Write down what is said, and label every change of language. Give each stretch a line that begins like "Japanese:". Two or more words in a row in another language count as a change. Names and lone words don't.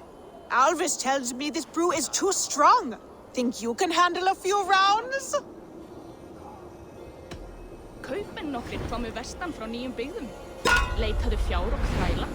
English: Alvis tells me this brew is too strong. Think you can handle a few rounds?
Icelandic: Kaupmenn nokkrir komu vestan frá nýjum byggðum. Leitaðu fjár og þræla.